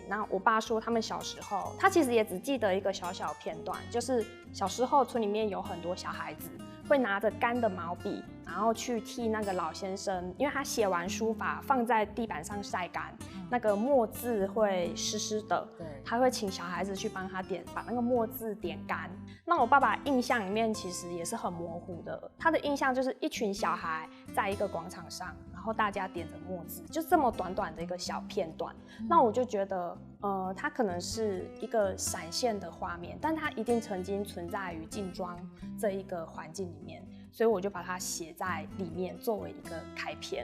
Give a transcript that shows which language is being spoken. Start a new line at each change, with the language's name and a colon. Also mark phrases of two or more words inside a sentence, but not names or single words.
Chinese: 那我爸說，他們小時候，他其實也只記得一個小小片段，就是小時候村裡面有很多小孩子會拿着乾的毛筆，然後去替那個老先生，因為他寫完書法放在地板上曬乾，那個墨字會濕濕的，他會請小孩子去幫他把那個墨字點乾。那我爸爸印象裡面其實也是很模糊的，他的印象就是一群小孩在一個廣場上，然後大家點着墨字，就這麼短短的一個小片段。那我就覺得它可能是一個閃現的畫面，但它一定曾經存在於靖莊這一個環境裡面，所以我就把它寫在裡面作為一個開篇。